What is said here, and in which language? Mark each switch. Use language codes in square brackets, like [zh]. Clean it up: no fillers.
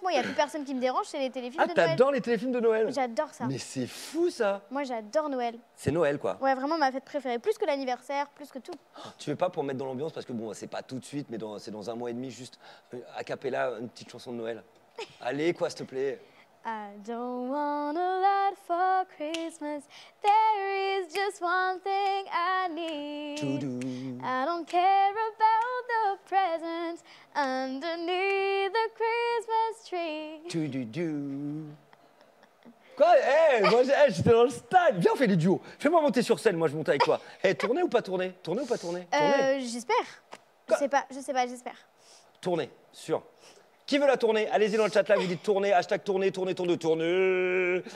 [fr] Moi, il n'y a plus personne qui me dérange, c'est les téléfilms Ah, de Noël. t'adores les téléfilms de Noël? J'adore ça. Mais c'est fou, ça. Moi, j'adore Noël. C'est Noël, quoi. Ouais, vraiment ma fête préférée. Plus que l'anniversaire, plus que tout. Tu veux pas pour mettre dans l'ambiance, parce que bon, c'est pas tout de suite, mais c'est dans un mois et demi, juste a cappella, une petite chanson de Noël. Allez, quoi, s'il te plaît. [en] I don't want a lot for Christmas. There is just one thing I need. Toudou. I don't care about the presents underneath the Christmas tree. [fr] Toudou. Quoi? Moi, j'étais dans le stade. Viens, on fait des duos. Fais-moi monter sur scène, moi, je monte avec toi. Tourner ou pas tourner? Tourner ou pas tourner? Tourner. J'espère. Quoi? Je sais pas, j'espère. Tourner, sûr. Qui veut la tourner? Allez-y dans le chat là, vous dites tourner, hashtag tourner, tourner, tourner, tourner.